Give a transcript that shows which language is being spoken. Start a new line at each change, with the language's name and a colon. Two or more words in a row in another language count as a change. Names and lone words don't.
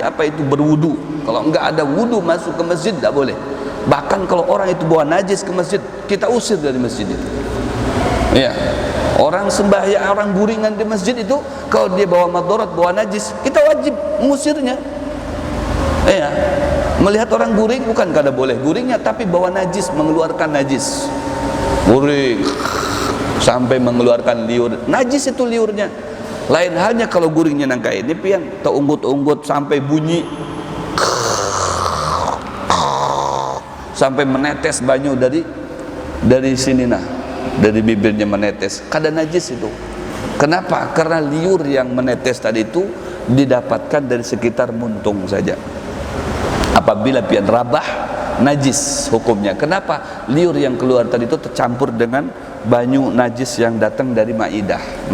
Indonesian: Apa itu? Berwudu. Kalau nggak ada wudu masuk ke masjid tidak boleh. Bahkan kalau orang itu bawa najis ke masjid, kita usir dari masjid itu.
Banjar: Ya, orang sembahyang, orang guringan di masjid itu, kalau dia bawa madarat, bawa najis, kita wajib mengusirnya. Ya, melihat orang guring bukan kada boleh guringnya, tapi bawa najis, mengeluarkan najis, guring sampai mengeluarkan liur, najis itu liurnya. Lain halnya kalau guringnya nangka ini pian, terunggut-unggut sampai bunyi, sampai menetes banyu dari sini nah, dari bibirnya menetes, kada najis itu. Kenapa? Karena liur yang menetes tadi itu didapatkan dari sekitar muntung saja. Apabila pian rabah, najis hukumnya. Kenapa? Liur yang keluar tadi itu tercampur dengan banyu najis yang datang dari maidah.